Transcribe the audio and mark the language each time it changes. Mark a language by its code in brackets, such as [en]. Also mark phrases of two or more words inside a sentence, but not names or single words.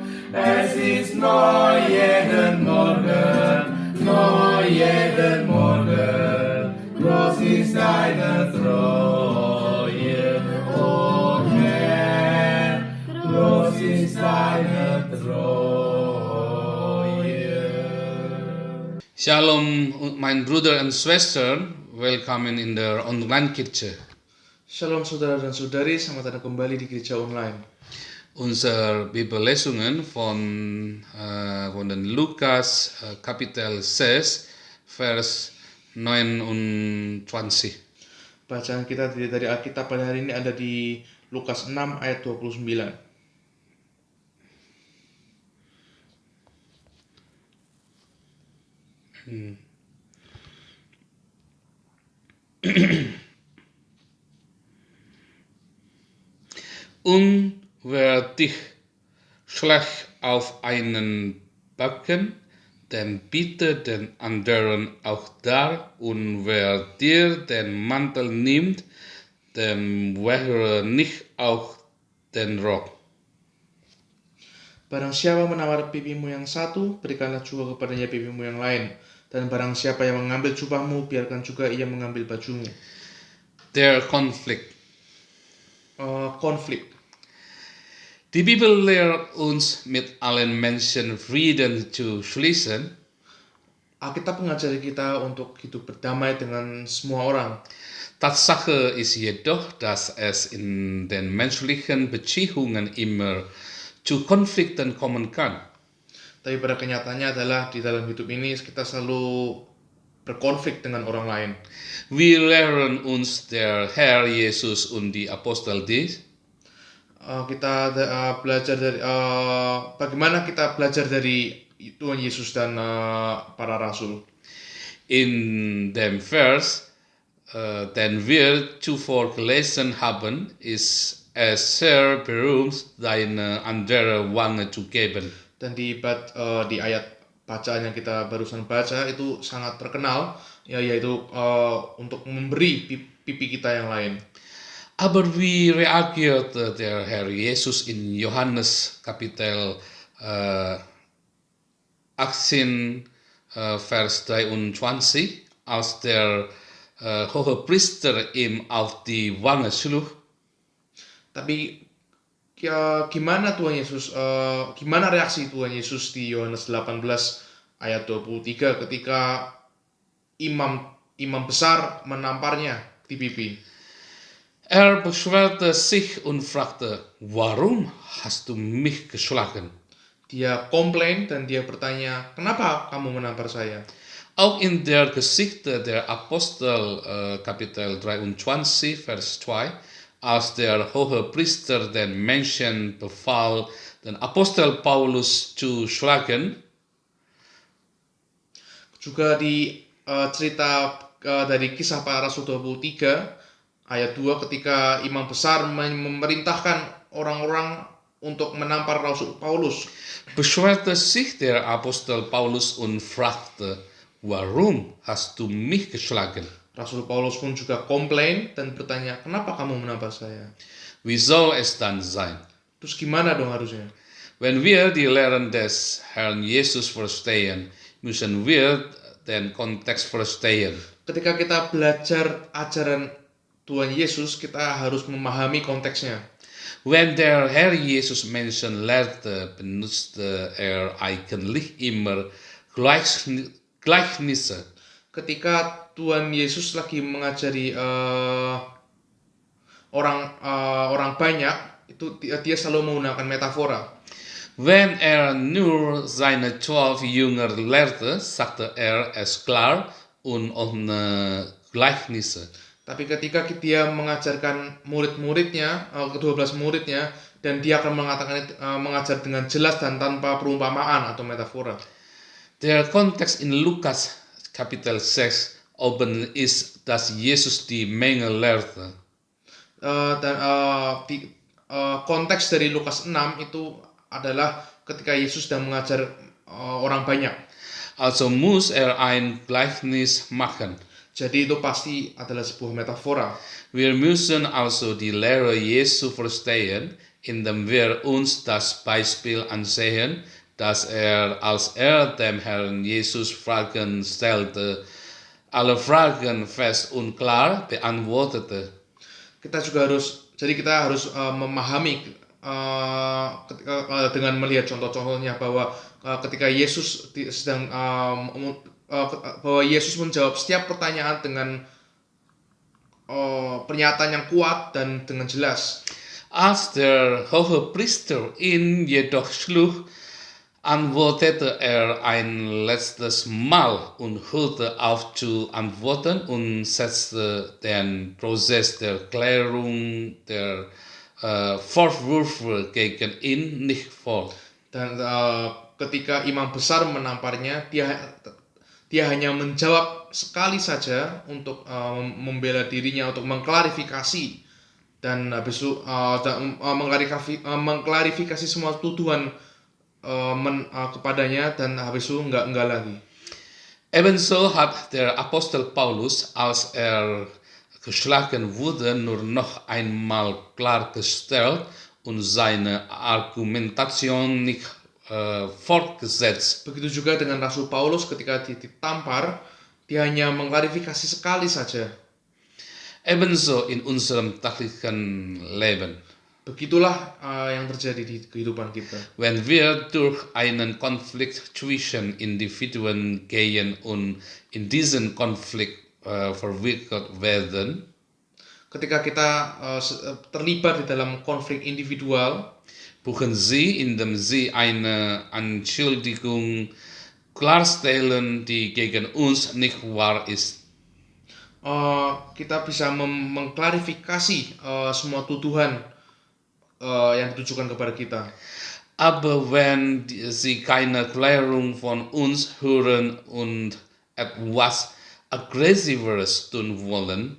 [de] Es ist neu jeden Morgen, groß ist deine Treue, o Herr, groß ist deine Treue. Shalom, mein Bruder und Schwester, welcome in der Online-Kirche. [id] Shalom saudara dan saudari, selamat datang kembali di gereja online. [de] Unsere Bibellesungen von den Lukas Kapitel 6, Vers 29. [id] Bacaan kita dari Alkitab pada hari ini ada di Lukas 6 ayat 29. [de] Und wer dich schlägt auf einen Backen, dann biete den anderen auch dar, und wer dir den Mantel nimmt, dem weigere nicht auch den Rock. [id] Barang siapa menawar pipimu yang satu, berikanlah juga kepadanya pipimu yang lain. Dan barang siapa yang mengambil jubahmu, biarkan juga ia mengambil bajumu. [de] Der Konflikt. [id] Konflik. [de] Die Bibel lehrt uns, mit allen Menschen Frieden zu schließen. [id] Alkitab mengajari kita untuk hidup berdamai dengan semua orang. [de] Tatsache ist jedoch, dass es in den menschlichen Beziehungen immer zu Konflikten kommen kann. [id] Tapi pada kenyataannya adalah di dalam hidup ini kita selalu berkonflik dengan orang lain. [de] Wie lehren uns der Herr Jesus und die Apostel dies? [id] Kita belajar dari bagaimana kita belajar dari Tuhan Yesus dan para rasul. [de] In dem Vers, den wir zuvor gelesen haben, ist es sehr berühmt, deine andere Wange zu geben. [id] Dan di ayat bacaan yang kita barusan baca itu sangat terkenal, yaitu untuk memberi pipi kita yang lain. [de] Aber wie reagierte der Herr Jesus in Johannes Kapitel 18, Vers 23, als der Hohepriester ihm auf die Wange schlug? [id] Tapi gimana reaksi Tuhan Yesus di Yohanes 18 ayat 23 ketika imam besar menamparnya di pipi? [de] Er beschwerte sich und fragte, warum hast du mich geschlagen? [id] Dia komplain dan dia bertanya, kenapa kamu menampar saya? [de] Auch in der Geschichte der Apostel, Kapitel 23, Vers 2, als der Hohepriester den Menschen befahl, den Apostel Paulus zu schlagen, [id] juga di cerita dari Kisah Para Rasul 23 ayat 2 ketika imam besar memerintahkan orang-orang untuk menampar Rasul Paulus. [de] beschwerte sich der Apostel Paulus und fragte, warum hast du mich geschlagen? [id] Rasul Paulus pun juga komplain dan bertanya, kenapa kamu menampar saya? [de] Wie soll es dann sein? [id] Terus gimana dong harusnya? [de] Wenn wir die Lehren des Herrn Jesus verstehen, müssen wir den Kontext verstehen. [id] Ketika kita belajar ajaran Tuhan Yesus, kita harus memahami konteksnya. [de] Wenn der Herr Jesus Menschen lehrte, benutzte er eigentlich immer Gleichnisse. [id] Ketika Tuhan Yesus lagi mengajari orang banyak, itu dia selalu menggunakan metafora. [de] Wenn er nur seine 12 Jünger lehrte, sagte er es klar und ohne Gleichnisse. [id] Tapi ketika dia mengajarkan murid-muridnya, ke-12 muridnya, dan dia akan mengajar dengan jelas dan tanpa perumpamaan atau metafora. [de] Der Kontext in Lukas Kapitel 6 oben ist, dass Jesus die Menge lehrte. [id] Konteks dari Lukas 6 itu adalah ketika Yesus sedang mengajar orang banyak. [de] Also muss er ein Gleichnis machen. [id] Jadi itu pasti adalah sebuah metafora. [de] Wir müssen also die Lehre Jesu verstehen, indem wir uns das Beispiel ansehen, dass als er dem Herrn Jesus Fragen stellte, alle Fragen fest und klar beantwortete. [id] Kita harus memahami dengan melihat contoh-contohnya bahwa ketika Yesus bahwa Yesus menjawab setiap pertanyaan dengan pernyataan yang kuat dan dengan jelas. [de] Als der Hohepriester ihn jedoch schlug, antwortete er ein letztes Mal und hörte auf zu antworten und setzte den Prozess der Klärung der Vorwürfe gegen ihn nicht fort. [id] Dan ketika imam besar menamparnya, dia hanya menjawab sekali saja untuk membela dirinya, untuk mengklarifikasi dan habis itu mengklarifikasi semua tuduhan kepadanya dan habis itu enggak lagi. [de] Ebenso hat der Apostel Paulus, als er geschlagen wurde, nur noch einmal klargestellt und seine Argumentation nicht fortgesetzt. [id] Begitu juga dengan Rasul Paulus ketika ditampar, dia hanya mengklarifikasi sekali saja. [de] Ebenso in unserem täglichen Leben. [id] Begitulah yang terjadi di kehidupan kita. [de] Wenn wir durch einen Konflikt zwischen Individuen gehen und in diesen Konflikt verwickelt werden, [id] ketika kita terlibat di dalam konflik individual, [de] buchen Sie, indem Sie eine Anschuldigung klarstellen, die gegen uns nicht wahr ist. [id] Kita bisa mengklarifikasi semua tuduhan yang ditujukan kepada kita. [de] Aber wenn sie keine Klärung von uns hören und etwas Aggressiveres tun wollen,